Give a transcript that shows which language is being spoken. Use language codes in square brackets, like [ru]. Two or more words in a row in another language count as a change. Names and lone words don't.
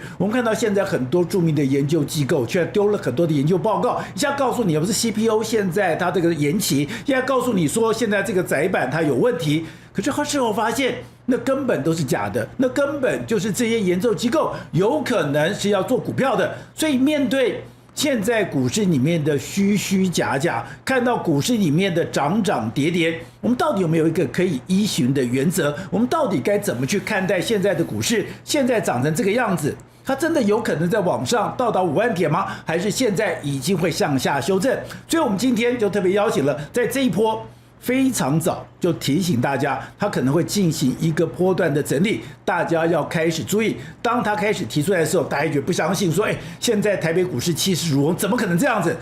[zh] 我們看到現在很多著名的研究機構卻丟了很多的研究報告，一下告訴你不是 CPU 現在它這個延期，一下告訴你說現在這個載板它有問題，可是事後發現那根本都是假的，那根本就是這些研究機構有可能是要做股票的。所以面對現在股市裡面的虛虛假假，看到股市裡面的漲漲跌跌，我们到底有沒有一個可以依循的原則？我們到底該怎麼去看待現在的股市？現在漲成這個樣子，它真的有可能在往上到達5萬點嗎？還是現在已經會向下修正？所以我們今天就特別邀請了在這一波非常早就提醒大家，它可能會進行一個波段的整理，大家要開始注意。當它開始提出來的時候，大家覺得不相信，說現在台北股市氣勢如虹，怎麼可能這樣子？